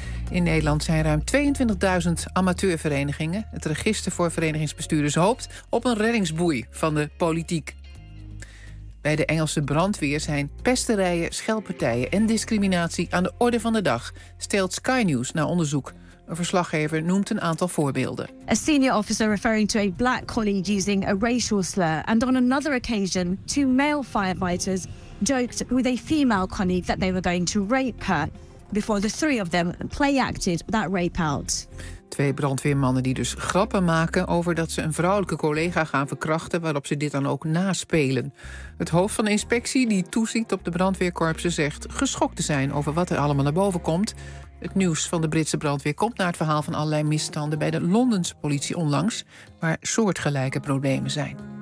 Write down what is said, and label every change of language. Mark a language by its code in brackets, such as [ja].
[nl] In Nederland zijn ruim 22.000 amateurverenigingen. Het Register voor Verenigingsbestuurders hoopt op een reddingsboei van de politiek. Bij de Engelse brandweer zijn pesterijen, schelpartijen en discriminatie aan de orde van de dag, stelt Sky News na onderzoek. Een verslaggever noemt een aantal voorbeelden. [en] A senior officer referring to a black colleague using a racial slur, and on another occasion, two male firefighters joked with a female colleague that they were going to rape her before the three of them play-acted that rape out. [nl] Twee brandweermannen die dus grappen maken over dat ze een vrouwelijke collega gaan verkrachten, waarop ze dit dan ook naspelen. Het hoofd van de inspectie die toeziet op de brandweerkorpsen zegt geschokt te zijn over wat er allemaal naar boven komt. Het nieuws van de Britse brandweer komt na het verhaal van allerlei misstanden bij de Londense politie onlangs, waar soortgelijke problemen zijn.